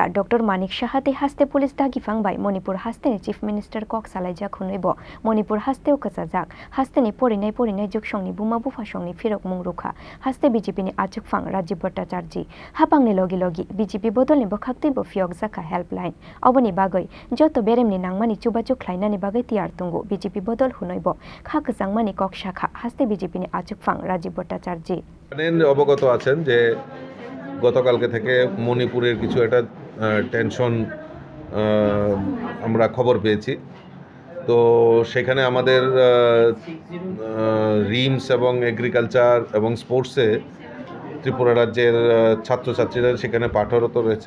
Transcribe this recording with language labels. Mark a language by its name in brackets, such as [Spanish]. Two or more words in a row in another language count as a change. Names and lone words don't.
[Kok Borok] डॉक्टर मानिक साहाते हास्ते पुलिस दागिफांबाय मणिपुर हास्तेनि [English] chief minister [Kok Borok] कक सालाइजाक हुनैबो मणिपुर हास्तेओ कसाजाक हास्तेनि परिनाय जुगसंनि बुमा बुफासंनि फिरक मुंरुखा हास्ते बीजेपीनि आचुकफां राजीव भट्टाचार्य हापांनि लगी बीजेपी बदलनि बखाक्तैबो फियक जाका हेल्पलाइन अबनि बागै जत बेरेमनि नांमानि चुबाचु ख्लाइनानि बागै तियार तुंगु बीजेपी बदल हुनैबो खाकजांमानि कक शाखा हास्ते बीजेपीनि आचुकफां राजीव भट्टाचार्य [Bangla] অবগত আছেন যে গতকালকে থেকে মণিপুরের কিছু একটা টেনশন আমরা খবর পেয়েছি। তো সেখানে আমাদের রিমস এবং এগ্রিকালচার এবং স্পোর্টসে ত্রিপুরা রাজ্যের ছাত্রছাত্রীরা সেখানে পাঠরত রয়েছে।